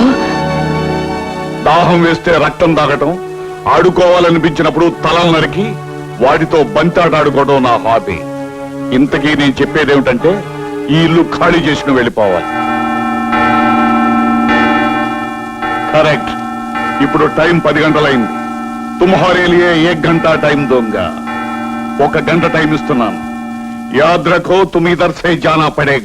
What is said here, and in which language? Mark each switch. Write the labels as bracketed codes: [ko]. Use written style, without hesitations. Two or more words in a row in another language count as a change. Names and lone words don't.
[te] దాహం వేస్తే రక్తం తాగటం, ఆడుకోవాలనిపించినప్పుడు తలలు నరికి వాటితో బంతాట ఆడుకోవడం నా హాబీ. ఇంతకీ నేను చెప్పేదేమిటంటే ఈ ఇల్లు ఖాళీ చేసిన వెళ్ళిపోవాలి. కరెక్ట్. ఇప్పుడు టైం 10 గంటలైంది. [hi] तुम्हारे लिये 1 గంట टाइम दूँगा. [te] 1 గంట టైం ఇస్తున్నాను. [hi] याद रखो तुम इधर से जाना पड़ेगा.